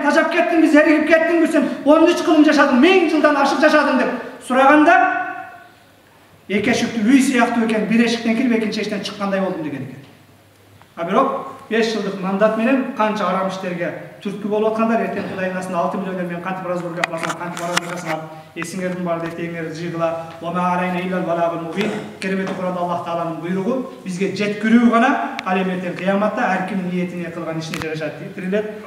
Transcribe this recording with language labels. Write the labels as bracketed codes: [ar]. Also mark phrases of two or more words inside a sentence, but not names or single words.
[ky] Тажап кеттиңби, зеригип кеттиңби сен? 13 кылым жашадың, 1000 жылдан ашык жашадың деп сураганда эки эшиктүү үй сыяктуу экен, бир эшиктен кирип экинчи эшиктен чыккандай болдум деген экен. А бирок 5 жылдык мандат менен канча арам иштерге түрткү болуп аткандар, эртең Кудайдын астында 6 миллион мен кантип разборга кыласам, кантип аралашасам, эсиңердин бар детеңер жыгыла. [ar] وما علينا إلا البلاغ المبين. [ky] Керемети Куранда Аллах Тааланын буйругу бизге жеткирүү гана, ал эми эртең кыяматта ар кимдин ниетине кылган ишине жараша тирилет.